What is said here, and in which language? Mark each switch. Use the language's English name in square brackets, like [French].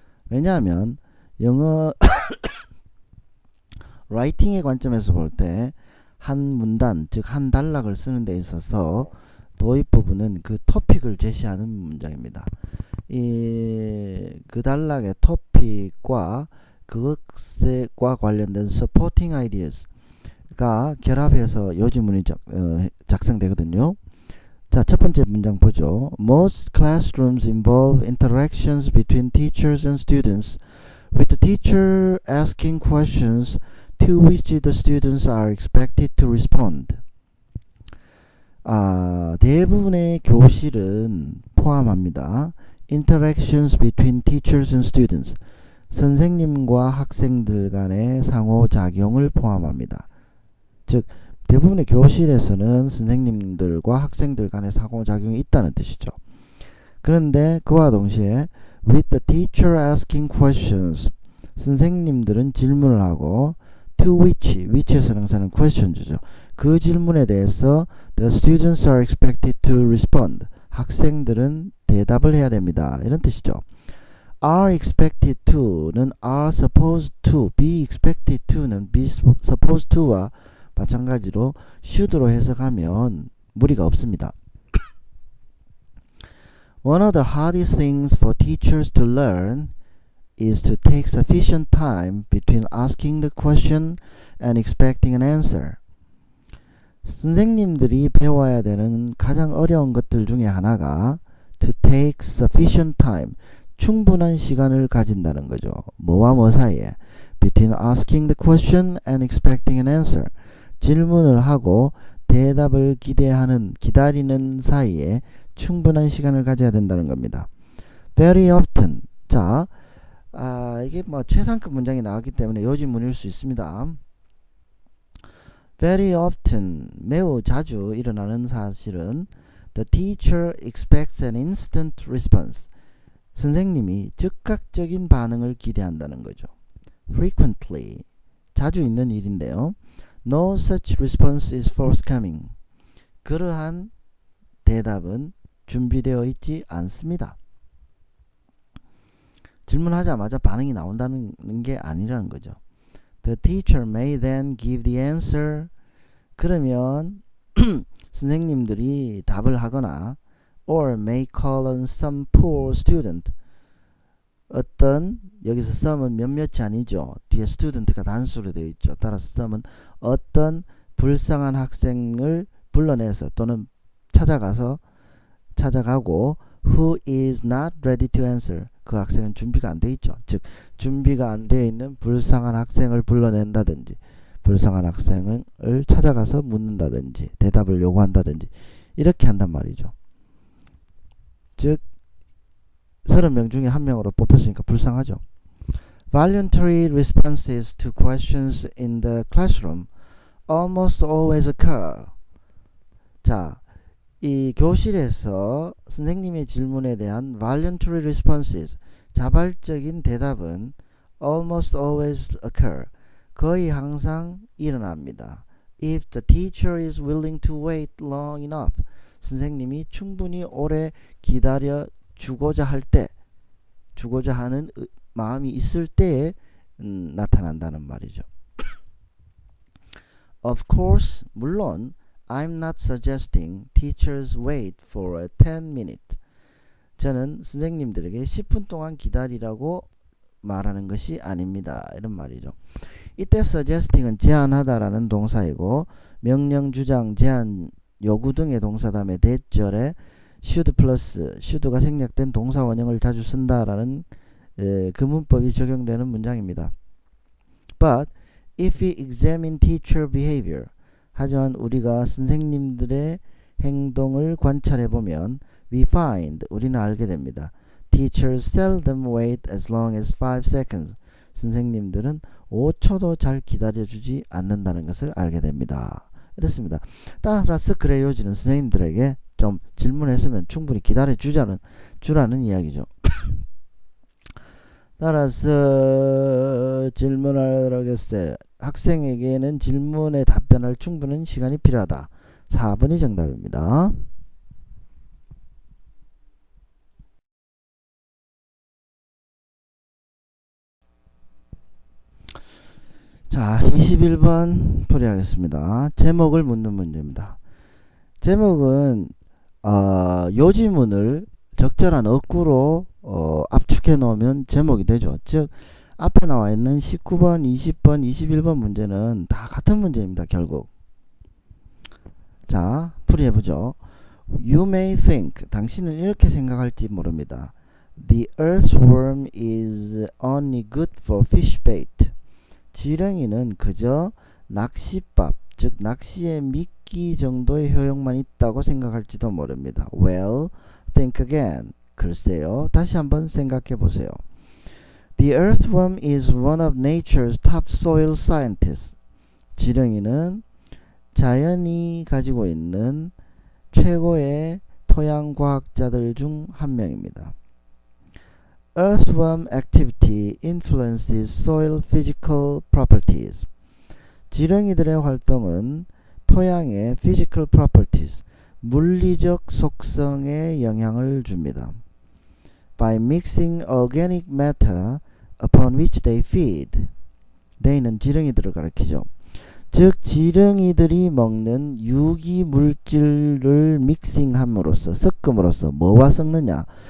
[Korean] 왜냐하면 영어 라이팅의 관점에서 볼 때 한 문단, 즉 한 단락을 쓰는 데 있어서 도입 부분은 그 토픽을 제시하는 문장입니다. 그 단락의 토픽과 그것과 관련된 [English] supporting ideas [Korean] 가 결합해서 요지문이 작성되거든요. 자, 첫 번째 문장 보죠. [English] Most classrooms involve interactions between teachers and students, with the teacher asking questions to which the students are expected to respond. [Korean] 대부분의 교실은 포함합니다. [English] Interactions between teachers and students. [Korean] 선생님과 학생들 간의 상호작용을 포함합니다. 즉, 대부분의 교실에서는 선생님들과 학생들 간의 상호작용이 있다는 뜻이죠. 그런데 그와 동시에 [English] with the teacher asking questions, [Korean] 선생님들은 질문을 하고 [English] to which [Korean] 에서 능사는 questions죠. 그 질문에 대해서 [English] the students are expected to respond, [Korean] 학생들은 대답을 해야 됩니다. 이런 뜻이죠. [English] are expected to [Korean] 는 [English] are supposed to, be expected to [Korean] 는 [English] be supposed to [Korean] 와 마찬가지로 should로 해석하면 무리가 없습니다. [English] One of the hardest things for teachers to learn is to take sufficient time between asking the question and expecting an answer. [Korean] 선생님들이 배워야 되는 가장 어려운 것들 중에 하나가 [English] to take sufficient time, [Korean] 충분한 시간을 가진다는 거죠. 뭐와 뭐 사이에 [English] between asking the question and expecting an answer, [Korean] 질문을 하고 대답을 기다리는 사이에 충분한 시간을 가져야 된다는 겁니다. [English] Very often. [Korean] 자, 이게 뭐 최상급 문장이 나왔기 때문에 요지문일 수 있습니다. [English] Very often, [Korean] 매우 자주 일어나는 사실은 [English] the teacher expects an instant response. [Korean] 선생님이 즉각적인 반응을 기대한다는 거죠. [English] Frequently, [Korean] 자주 있는 일인데요. [English] No such response is forthcoming. [Korean] 그러한 대답은 준비되어 있지 않습니다. 질문하자마자 반응이 나온다는 게 아니라는 거죠. [English] The teacher may then give the answer. [Korean] 그러면 선생님들이 답을 하거나 [English] or may call on some poor student. [Korean] 어떤, 여기서 some은 몇몇이 아니죠. 뒤에 student가 단수로 되어 있죠. 따라서 some은 어떤 불쌍한 학생을 불러내서 또는 찾아가고 [English] who is not ready to answer. [Korean] 그 학생은 준비가 안 돼 있죠. 즉 준비가 안 돼 있는 불쌍한 학생을 불러낸다든지 불쌍한 학생을 찾아가서 묻는다든지 대답을 요구한다든지 이렇게 한단 말이죠. 즉 30명 중에 한 명으로 뽑혔으니까 불쌍하죠. [English] Voluntary responses to questions in the classroom almost always occur. [Korean] 자, 이 교실에서 선생님의 질문에 대한 [English] voluntary responses, [Korean] 자발적인 대답은 [English] almost always occur, [Korean] 거의 항상 일어납니다. [English] If the teacher is willing to wait long enough, [Korean] 선생님이 충분히 오래 기다려 주고자 하는 마음이 있을 때에 나타난다는 말이죠. [English] Of course, [Korean] 물론 [English] I'm not suggesting teachers wait for a 10-minute. [Korean] 저는 선생님들에게 10분 동안 기다리라고 말하는 것이 아닙니다. 이런 말이죠. 이때 suggesting은 제안하다라는 동사이고 명령, 주장, 제안, 요구 등의 동사 다음에 대절에 should 플러스 should가 생략된 동사 원형을 자주 쓴다라는 그 문법이 적용되는 문장입니다. [English] But if we examine teacher behavior, [Korean] 하지만 우리가 선생님들의 행동을 관찰해 보면 [English] we find, [Korean] 우리는 알게 됩니다. [English] Teachers seldom wait as long as 5 seconds. [Korean] 선생님들은 5초도 잘 기다려주지 않는다는 것을 알게 됩니다. 이렇습니다. 따라서 그래요지는 선생님들에게 좀 질문했으면 충분히 기다려주라는 이야기죠. 따라서 질문하도록 하겠어요. 학생에게는 질문에 답변할 충분한 시간이 필요하다. 4번이 정답입니다. 자, 21번 풀이하겠습니다. 제목을 묻는 문제입니다. 제목은 요지문을 적절한 어구로 압축해 놓으면 제목이 되죠. 즉 앞에 나와 있는 19번, 20번, 21번 문제는 다 같은 문제입니다. 결국. 자, 풀이해보죠. [English] You may think, [Korean] 당신은 이렇게 생각할지 모릅니다. [English] The earthworm is only good for fish bait. [Korean] 지렁이는 그저 낚싯밥, 즉 낚시에 미끼 정도의 효용만 있다고 생각할지도 모릅니다. [English] Well, think again. [Korean] 글쎄요, 다시 한번 생각해 보세요. [English] The earthworm is one of nature's top soil scientists. [Korean] 지렁이는 자연이 가지고 있는 최고의 토양 과학자들 중 한 명입니다. [English] Earthworm activity influences soil physical properties. [Korean] 지렁이들의 활동은 토양의 [English] physical properties, [Korean] 물리적 속성에 영향을 줍니다. [English] By mixing organic matter upon which they feed. [Korean] they는 지렁이들을 가리키죠. 즉 지렁이들이 먹는 유기 물질을 믹싱함으로써, 섞음으로써 뭐와 섞느냐?